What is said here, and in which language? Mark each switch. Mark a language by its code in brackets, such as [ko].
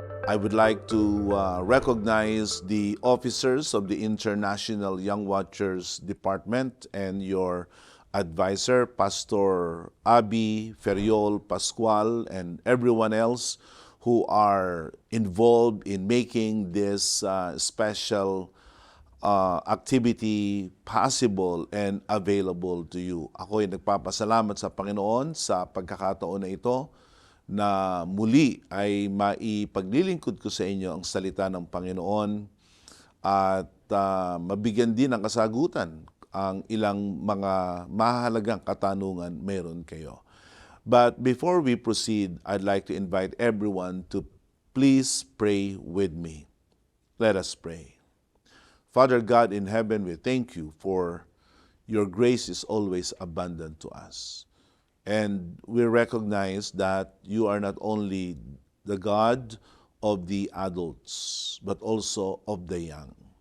[en] I would like to recognize the officers of the International Young Watchers Department and your advisor, Pastor Abi Feriol Pascual, and everyone else who are involved in making this special activity possible and available to you. [tl] Ako ay nagpapasalamat sa Panginoon sa pagkakataon na ito na muli ay maipaglilingkod ko sa inyo ang salita ng Panginoon at mabigyan din ng kasagutan ang ilang mga mahalagang katanungan meron kayo. [en] But before we proceed, I'd like to invite everyone to please pray with me. Let us pray. Father God in heaven, we thank you for your grace is always abundant to us. And we recognize that you are not only the God of the adults, but also of the young.